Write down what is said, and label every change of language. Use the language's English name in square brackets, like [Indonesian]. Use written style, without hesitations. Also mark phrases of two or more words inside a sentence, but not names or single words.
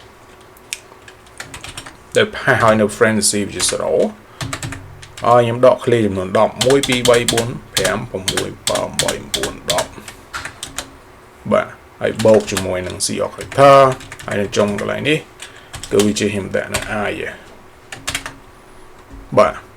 [Khmer] ដែលផាសឲ្យនៅ [English] parenthesis which is 0 [Khmer] ខ្ញុំដក clear ចំនួន10 1 2 3 4 5 6 7 8 9 10បាទហើយបូកជាមួយនឹង [English] CR character [Khmer] ហើយនៅចុងកន្លែងនេះគឺវាជាខ្ញុំដាក់នៅ I បាទ